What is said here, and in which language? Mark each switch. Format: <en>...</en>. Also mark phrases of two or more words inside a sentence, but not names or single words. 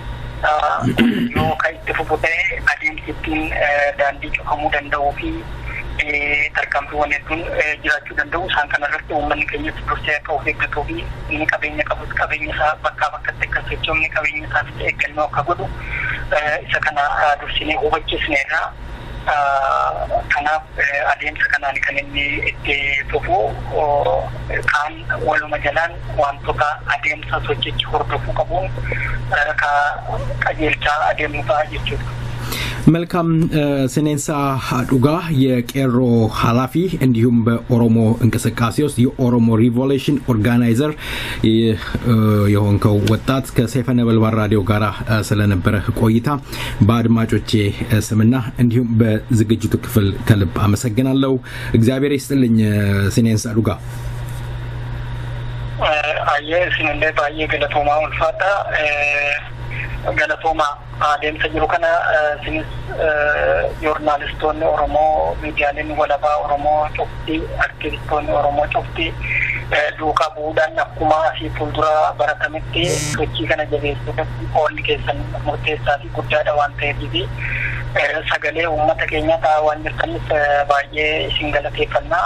<om>yoo kan itti fufu ta'e adeemsi ittiin daandii cufamuu danda'uu fi tarkaanfiiwwan hedduun jiraachuu danda'u isaan kanarratti uummanni keenyatti dursee akka of eeggatuu fi inni qabeenya qabus qabeenya isaa bakkaa bakkatti akka sochoomne qabeenya isaatti eeggannoo akka godhu isa kana dursinee hubachiisneerra kanaaf adeemsa kanaan kan inni itti fufu kaan waluma jalaan wantoota adeemsa sochichi hordofuu qabuun qajeelchaa adeemuu ta'a jechuudha.</om> <am>መልካም ስኔንሳ አዱጋ የቄሮ ኃላፊ እንዲሁም በኦሮሞ እንቅስቃሴ ውስጥ የኦሮሞ ሪቮሉሽን ኦርጋናይዘር የሆንከው ወጣት ከሰይፈ ነበልባል ራዲዮ ጋር ስለነበረ ቆይታ በአድማጮቼ ስምና እንዲሁም በዝግጅቱ ክፍል ከልብ አመሰግናለሁ። እግዚአብሔር ይስጥልኝ ስኔንሳ አዱጋ።</am> <om>Ayyee isinillee baay'ee galatoomaa ulfaadha. Galatoomaa adeemsa jiru kana isinis joornaalistoonni Oromoo, miidiyaaleen walabaa Oromoo cufti, aktivistoonni Oromoo cufti duukaa bu'uudhaan akkuma asii fuuldura baratametti sochii kana jabeessuudhaaf qoonni keessan murteessaa fi guddaadha waan ta'eef sagalee uummata keenyaa ta'aa waan jirtaniif baay'ee isin galateeffannaa.</om>